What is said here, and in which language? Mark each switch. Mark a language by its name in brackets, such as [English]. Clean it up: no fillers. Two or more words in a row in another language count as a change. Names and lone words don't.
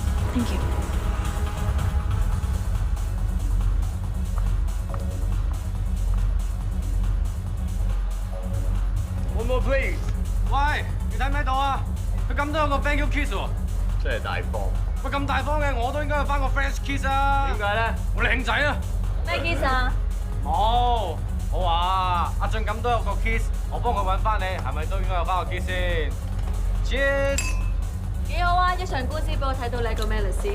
[English] Thank you。 One more please。 [Cantonese] 喂，你睇唔睇到啊？佢咁都有個 [English] thank you kiss [Cantonese] 喎。真係大方。喂，咁大方嘅我都應該有翻個 [English] French kiss [Cantonese] 啊。點解咧？我哋慶仔啊。咩 kiss 啊？冇，我話阿俊咁都有個 kiss， 我幫佢揾翻你，係咪都應該有翻個 kiss 先 ？Cheers！幾好啊！一場官司俾我睇到你係個咩律師。